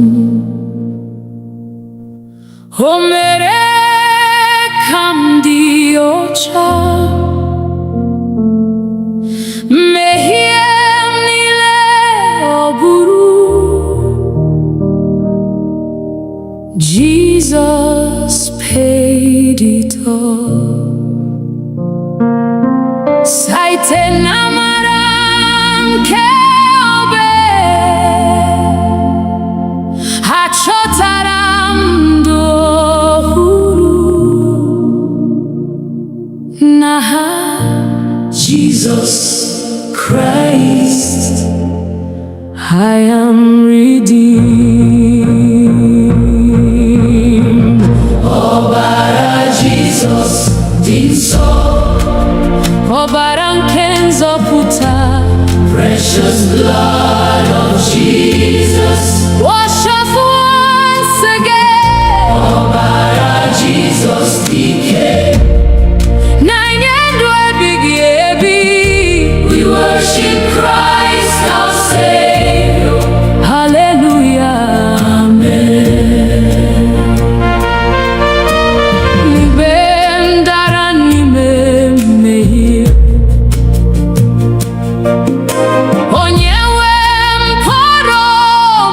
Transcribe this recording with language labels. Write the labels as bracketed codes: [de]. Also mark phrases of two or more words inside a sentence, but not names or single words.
[ig] m, o mere ka m dị ọcha, mmehie m niile ọ bụrụ. [en] Jesus paid it all. [ig] Site n'amara nke achọtara m ndụ ọhụrụ n'aha Jesus Christ. [en] I am redeemed. [ig] Ọbara Jesus dị nsọ, ọbara nke nzọpụta, [en] precious blood of Jesus. Wash us once again. [ig] Ọbara Jesus dike, na-enye ndụ ebighị ebi. [en] We worship Christ our Savior. Hallelujah, amen. [ig] Mgbe m dara n'ime mmehie, onye nwe m pụrụ